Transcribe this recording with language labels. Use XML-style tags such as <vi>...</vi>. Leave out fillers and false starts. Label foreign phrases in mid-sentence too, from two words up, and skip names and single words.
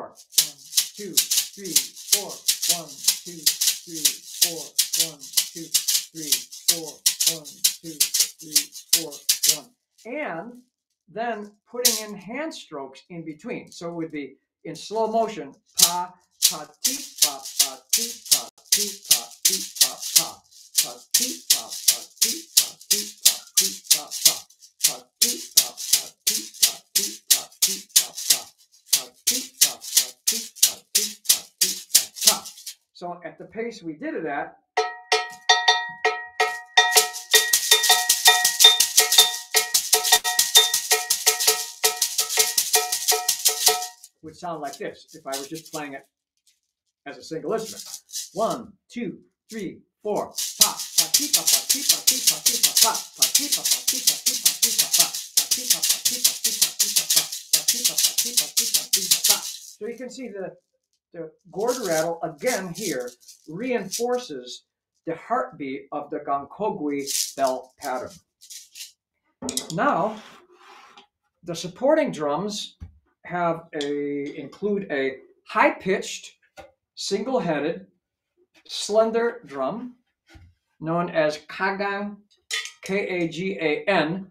<en>1, 2, 3, 4. 1, 2, 3, 4. 1, 2, 3, 4. 1, 2, 3, 4. 1. And then putting in hand strokes in between. So it would be in slow motion, pa, pa, ti, pa, pa, ti, pa, ti, pa, ti, pa, pa, pa, ti, pa, pa, ti, pa, ti, pa, ti, pa, pa, pa, ti, pa, pa, ti, pa, ti, pa, ti, pa, pa, pa, ti, pa, pa, ti, pa, ti, pa, ti, pa, pa. So at the pace we did it at, would sound like this if I was just playing it as a single instrument. 1, 2, 3, 4. Pa, pa, ti, pa, pa, ti, pa, ti, pa, ti, pa, pa, pa, ti, pa, pa, ti, pa, ti, pa, ti, pa, pa, pa, ti, pa, pa, ti, pa, ti, pa, ti, pa, pa, pa, ti, pa, pa, ti, pa, ti, pa, ti, pa, pa. So you can see the gourd rattle again here reinforces the heartbeat of the Gankogui bell pattern. Now, the supporting drums include a high-pitched, single-headed, slender drum known as kagan, K-A-G-A-N.</en>